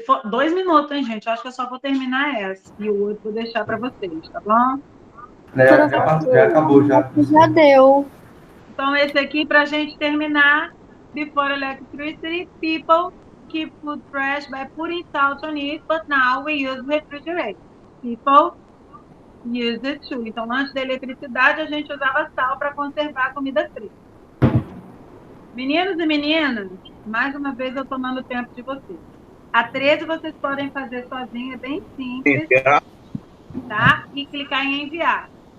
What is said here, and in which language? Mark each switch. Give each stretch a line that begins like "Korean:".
Portuguese: 2 minutos, hein, gente? Eu acho que eu só vou terminar essa. E o outro vou deixar para vocês, tá bom? Já acabou, já. Já deu. Então, esse aqui, para a gente terminar.
English: Before electricity, people keep food fresh by putting salt on it, but now we use refrigerator. People use it too.
Portuguese: Então, antes da eletricidade, a gente usava sal para conservar a comida fria. Meninos e meninas, mais uma vez eu tomando o tempo de vocês. A 13 vocês podem fazer sozinho, é bem simples, tá? E clicar em enviar.